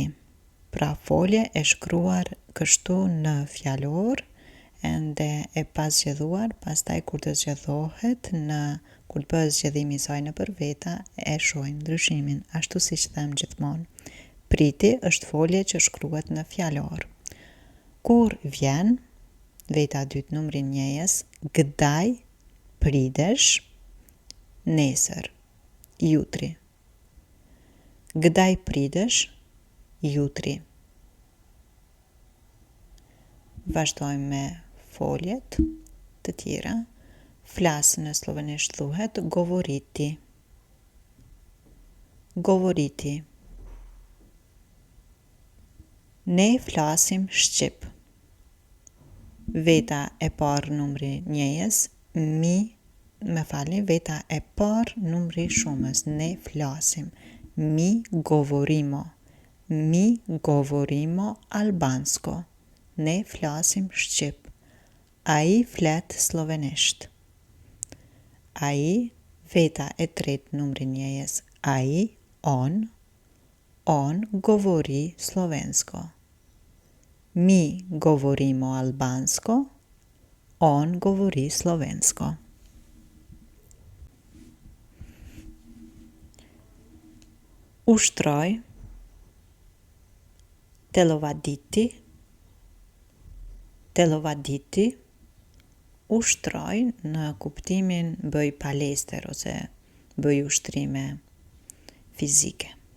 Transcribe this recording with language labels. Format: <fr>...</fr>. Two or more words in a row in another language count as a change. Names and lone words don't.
<sq>Pra folje e shkruar kështu në fjalor ende e pasgjedhuar, pastaj kur të zgjedhohet kur të bëhet zgjedhimi i saj nëpër veta e shohim ndryshimin, ashtu siç them gjithmonë. Priti është folje që shkruhet në fjalor. Kur vjen veta e dytë numri njëjes,</sq> <sl>kdaj pridesh, nesër, jutri. Kdaj pridesh, jutri.</sl> <sq>Vazhdojmë me foljet të tjera. Flas në slovenisht thuhet govoriti. Govoriti. Ne flasim shqip. Veta e parë numri njëjes, veta e parë numri shumës, ne flasim.</sq> <sl>Mi govorimo. Mi govorimo albansko.</sl> <sq>Ne flasim shqip. Ai flet slovenisht. Ai, veta e tretë numri njëjes. Ai,</sq> <sl>on govori slovensko. Mi govorimo albansko. On govori slovensko.</sl> <sq>Ushtroj, telovaditi, ushtroj në kuptimin bëj palestër ose bëj ushtrime fizike.</sq>